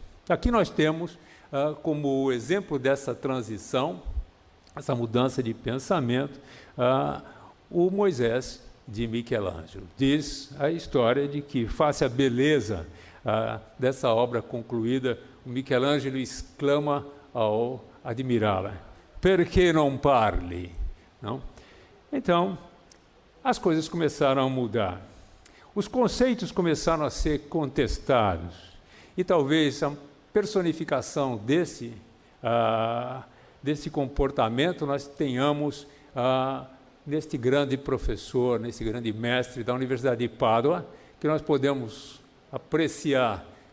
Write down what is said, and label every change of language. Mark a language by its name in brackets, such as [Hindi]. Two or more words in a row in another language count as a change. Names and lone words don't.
[Portuguese] Aqui nós temos como exemplo dessa transição, essa mudança de pensamento, o Moisés de Michelangelo. Diz a história de que, face à beleza dessa obra concluída, o Michelangelo exclama ao admirá-la: [Italian] "Perché non parli?" [Portuguese] Não? Então, as coisas começaram a mudar. Os conceitos começaram a ser contestados. E talvez a personificação desse comportamento nós tenhamos neste grande professor, nesse grande mestre da Universidade de Pádua, que nós podemos apreciar